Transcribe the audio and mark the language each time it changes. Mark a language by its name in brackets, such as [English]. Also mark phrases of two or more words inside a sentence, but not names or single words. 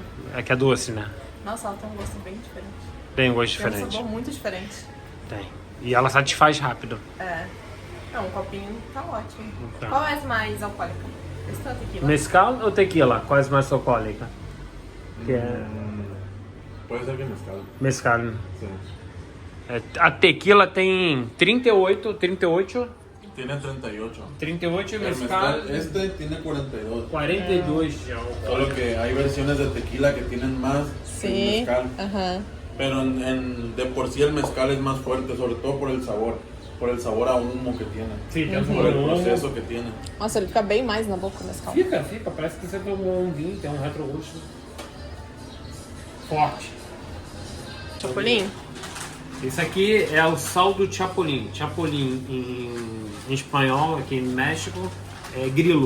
[Portuguese] É que é doce, né? Nossa, ela tem um gosto bem diferente. Tem um gosto Tem um diferente. sabor muito diferente. Tem. E ela satisfaz rápido. É. Não, um copinho tá ótimo. Então. Qual é a mais alcoólica? Esse é a tequila. Mezcal ou tequila? Qual é a mais alcoólica? Que é... [Spanish] Puede ser que mezcal. Mezcal. Sí. [Portuguese] A tequila tem 38. [Spanish] Tiene 38. [Portuguese] 38 e [Spanish] El mezcal este tiene 42. [Portuguese] 42 de álcool. [Spanish] Solo que hay versiones de tequila que tienen más que el mezcal. Ajá. Pero de por sí el mezcal es más fuerte, sobre todo por el sabor a humo que tiene. [Portuguese] Sim, tem [Spanish] Por el proceso que tiene. [Portuguese] Nossa, ele fica bem mais na boca o mezcal. Fica. Parece que você tomou um vinho, tem um retrogosto forte. Chapolin? Esse aqui é o sal do Chapolin. Chapolin em espanhol, aqui no México, é grilo.